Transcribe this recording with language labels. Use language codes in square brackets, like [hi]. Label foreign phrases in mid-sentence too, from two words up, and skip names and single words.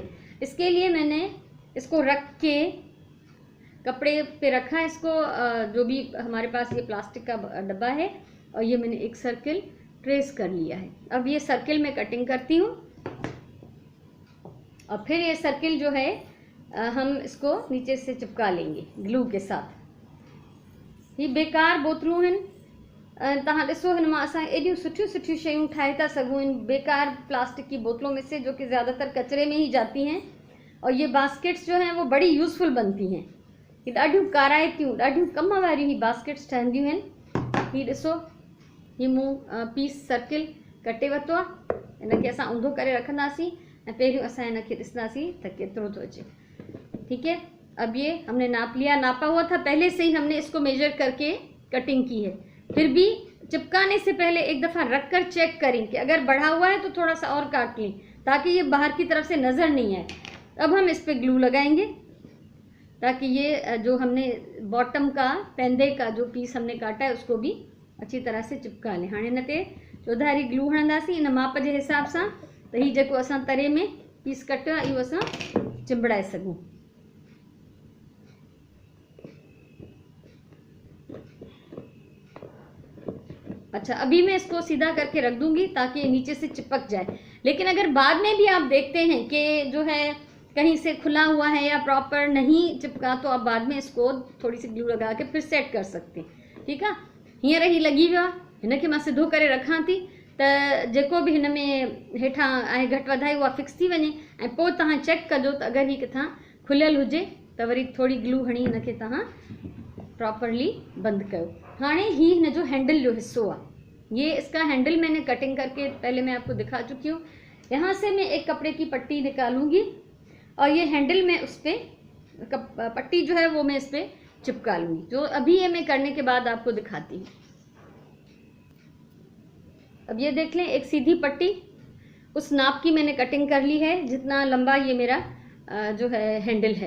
[hi] इसके लिए मैंने इसको रख के कपड़े पे रखा है इसको, जो भी हमारे पास ये प्लास्टिक का डब्बा है, और ये मैंने एक सर्किल ट्रेस कर लिया है। अब ये सर्किल में कटिंग करती हूँ और फिर ये सर्किल जो है हम इसको नीचे से चिपका लेंगे ग्लू के साथ। ये बेकार बोतलूं हैं, [sd] तव्हां ॾिसो हिन मां असां एॾियूं सुठियूं सुठियूं शयूं ठाहे था सघूं [hi] इन बेकार प्लास्टिक की बोतलों में से, जो कि ज़्यादातर कचरे में ही जाती हैं। और ये बास्केट्स जो हैं वो बड़ी यूज़फुल बनती हैं। [sd] ये ॾाढियूं काराइतियूं, ॾाढियूं कम वारियूं ही बास्केट्स ठहंदियूं आहिनि। हीअ ॾिसो, हीअ मूं पीस सर्किल कटे वरितो आहे। इनखे असां ऊंधो करे रखंदासीं ऐं पहिरियों असां इनखे ॾिसंदासीं त केतिरो थो अचे। [hi] ठीक है, अब ये हमने नाप लिया, नापा हुआ था पहले से ही, हमने इसको मेजर करके कटिंग की है। फिर भी चिपकाने से पहले एक दफ़ा रख कर चेक करें कि अगर बढ़ा हुआ है तो थोड़ा सा और काट लें ताकि ये बाहर की तरफ से नज़र नहीं आए। अब हम इस पर ग्लू लगाएंगे ताकि ये जो हमने बॉटम का पेंदे का जो पीस हमने काटा है उसको भी अच्छी तरह से चिपका लें। हाँ, [sd] इन ते चौधारी ग्लू हणंदासीं इन माप [hi] के हिसाब से, [sd] तो ही जो असां तरे में पीस कटियो आहे इहो असां चिंबड़ाए सघूं। [hi] अच्छा, अभी मैं इसको सीधा करके रख दूंगी ताकि नीचे से चिपक जाए। लेकिन अगर बाद में भी आप देखते हैं कि जो है कहीं से खुला हुआ है या प्रॉपर नहीं चिपका, तो आप बाद में इसको थोड़ी सी ग्लू लगा के फिर सेट कर सकते हैं। ठीक है, [sd] हींअर ही लगी वियो आहे, हिनखे मां सिधो करे रखां थी त जेको बि हिन में हेठां आहे घटि वधाई उहा फिक्स थी वञे। ऐं पोइ तव्हां चेक कजो त अगरि ही किथां खुलियल हुजे त वरी थोड़ी ग्लू हणी हिनखे तव्हां प्रॉपरली बंद कयो। हाँ, ही हिन जो हैंडल जो हिस्सो आहे, [hi] ये इसका हैंडल मैंने कटिंग करके पहले मैं आपको दिखा चुकी हूँ। यहाँ से मैं एक कपड़े की पट्टी निकालूंगी और ये हैंडल में उस पर पट्टी जो है वो मैं इस पर चिपका लूँगी, जो अभी ये मैं करने के बाद आपको दिखाती हूँ। अब ये देख लें, एक सीधी पट्टी उस नाप की मैंने कटिंग कर ली है जितना लंबा ये मेरा जो है हैंडल है।